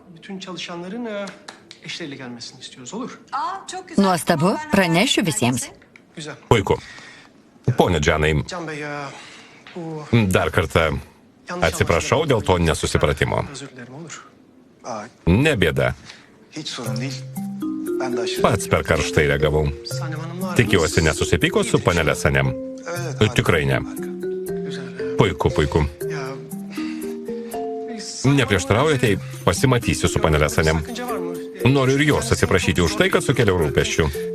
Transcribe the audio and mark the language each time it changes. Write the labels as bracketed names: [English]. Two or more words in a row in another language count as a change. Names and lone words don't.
[Lithuanian] Nuostabu, pranešiu visiems. Puiku. Pone Džanai, dar kartą atsiprašau dėl to nesusipratimo. Ne bėda. [Turkish] Hiç sorun değil. Ben de aşırı... [Lithuanian] Pats per karštai reagavau. Tikiuosi nesusipyko su panelė Sanem. Tikrai ne. Puiku. Neprieštaraujate, pasimatysiu su panelė Sanem. Noriu ir jos atsiprašyti už tai, kad sukėliau rūpesčių.